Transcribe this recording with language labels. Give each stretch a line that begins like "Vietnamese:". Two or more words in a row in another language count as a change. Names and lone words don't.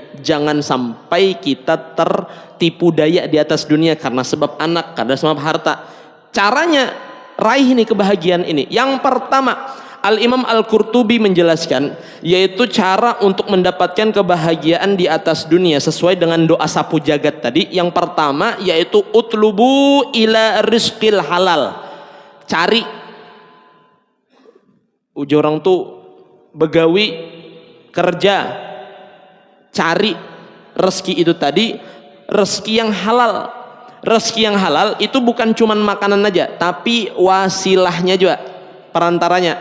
Indonesian: Jangan sampai kita tertipu daya di atas dunia karena sebab anak, karena sebab harta. Caranya raih nih kebahagiaan ini. Yang pertama, Al-Imam Al-Qurtubi menjelaskan, yaitu cara untuk mendapatkan kebahagiaan di atas dunia sesuai dengan doa sapu jagat tadi. Yang pertama yaitu
Arabic: اطلبوا إلى رزق الحلال.
Indonesian: Cari.
Banjar: Ujar orang tuh begawi,
Indonesian: kerja, cari rezeki itu tadi, rezeki yang halal. Rezeki yang halal itu bukan cuma makanan aja, tapi wasilahnya juga, perantaranya.